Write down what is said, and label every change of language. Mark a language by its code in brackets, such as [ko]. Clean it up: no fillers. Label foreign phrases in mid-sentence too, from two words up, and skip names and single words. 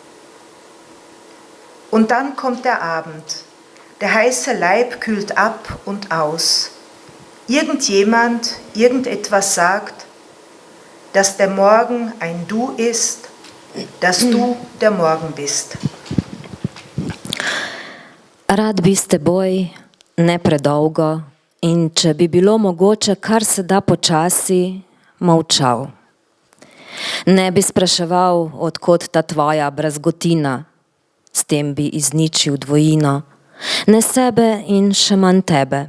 [de] Und dann kommt der Abend. Der heiße Leib kühlt ab und aus. Irgendjemand, irgendetwas sagt, dass der Morgen ein Du ist, dass du der Morgen bist. [sl] Rad bi s teboj, ne predolgo, in če bi bilo mogoče kar se da počasi, molčal. Ne bi spraševal, odkot ta tvoja brazgotina, s tem bi izničil dvojino, ne sebe in še manj tebe.